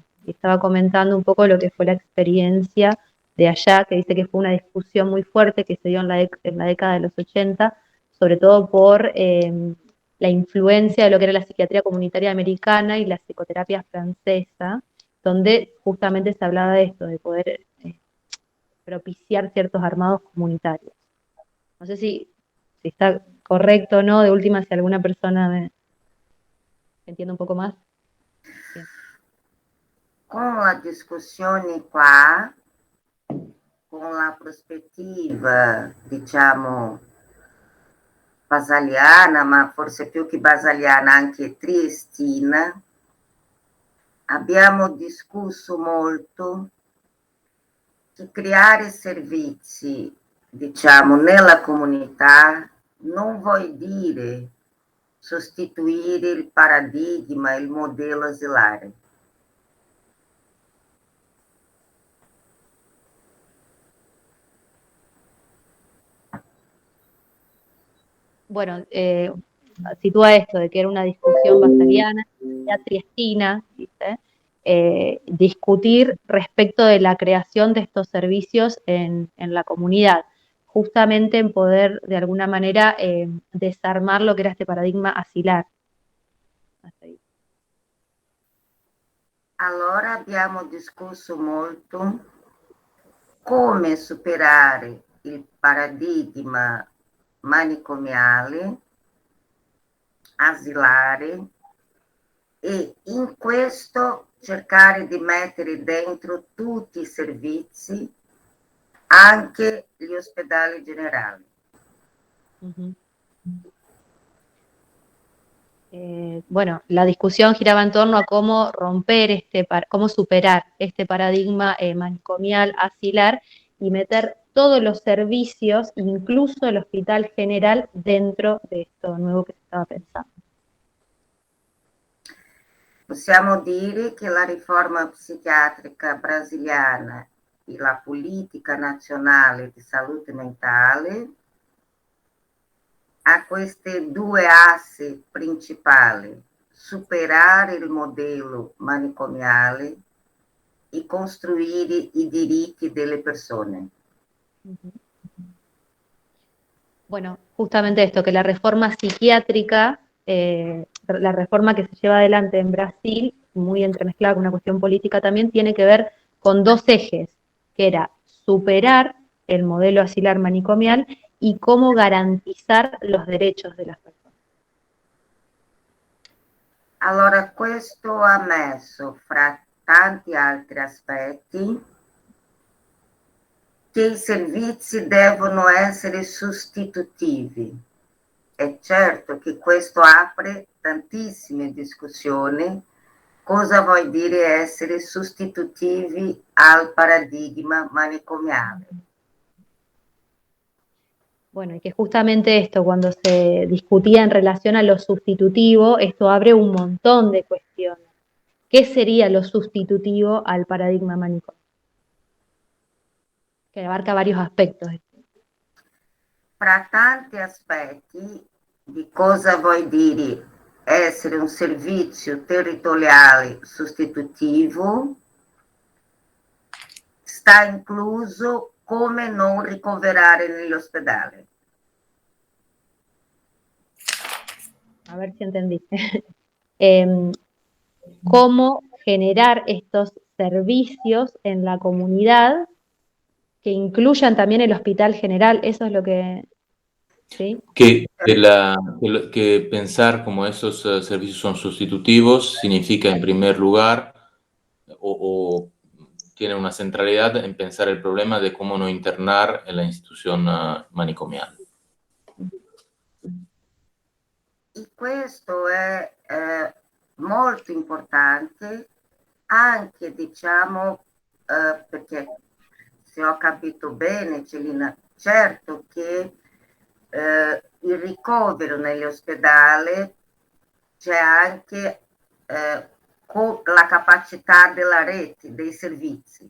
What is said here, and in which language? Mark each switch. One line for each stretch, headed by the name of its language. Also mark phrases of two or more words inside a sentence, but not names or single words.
Spanish: Y estaba comentando un poco lo que fue la experiencia de allá, que dice que fue una discusión muy fuerte que se dio en la década de los 80, sobre todo por la influencia de lo que era la psiquiatría comunitaria americana y la psicoterapia francesa, donde justamente se hablaba de esto, de poder propiciar ciertos armados comunitarios. No sé si está correcto o no, de última si alguna persona me entiende un poco más. Bien.
Italian: Con la discussione qua, con la prospettiva, diciamo, basaliana, ma forse più che basaliana anche triestina, abbiamo discusso molto che creare servizi, diciamo, nella comunità non vuol dire sostituire il paradigma, il modello asilare.
Spanish: Bueno, sitúa esto de que era una discusión basaliana, ya triestina, dice, discutir respecto de la creación de estos servicios en la comunidad, justamente en poder, de alguna manera, desarmar lo que era este paradigma asilar. Hasta ahí.
Italian: Allora abbiamo discusso molto come superare il paradigma manicomiale, asilare, e in questo cercare di mettere dentro tutti i servizi, anche gli ospedali generali. Uh-huh.
Spanish: Bueno, la discusión giraba en torno a cómo romper cómo superar este paradigma manicomial asilar y meter todos los servicios, incluso el hospital general, dentro de esto nuevo que se estaba pensando.
Italian: Possiamo dire che la riforma psichiatrica brasiliana e la politica nazionale di salute mentale ha queste due assi principali: superare il modello manicomiale e costruire i diritti delle persone.
Spanish: Bueno, justamente esto, que la reforma psiquiátrica, la reforma que se lleva adelante en Brasil, muy entremezclada con una cuestión política también, tiene que ver con dos ejes, que era superar el modelo asilar manicomial y cómo garantizar los derechos de las personas.
Italian: Allora, questo ha messo, fra tanti altri aspetti, che i servizi devono essere sostitutivi. È certo che questo apre tantissime discussioni. Cosa vuol dire essere sostitutivi al paradigma manicomiale?
Spanish: Bueno, y que justamente esto, cuando se discutía en relación a lo sustitutivo, esto abre un montón de cuestiones. ¿Qué sería lo sustitutivo al paradigma manicomial? Que abarca varios aspectos.
Italian: Fra tanti aspetti di cosa vuol dire essere un servizio territoriale sostitutivo, sta incluso come non ricoverare nell'ospedale.
Spanish: A ver si entendí. Cómo generar estos servicios en la comunidad que incluyan también el hospital general, eso es lo que... ¿sí? Que pensar como esos servicios son sustitutivos significa, en primer lugar, o tiene una centralidad en pensar el problema de cómo no internar en la institución manicomiale.
Italian: E questo è molto importante anche, diciamo, perché se ho capito bene, Celina, certo che il ricovero negli ospedali c'è anche con la capacità della rete, dei servizi.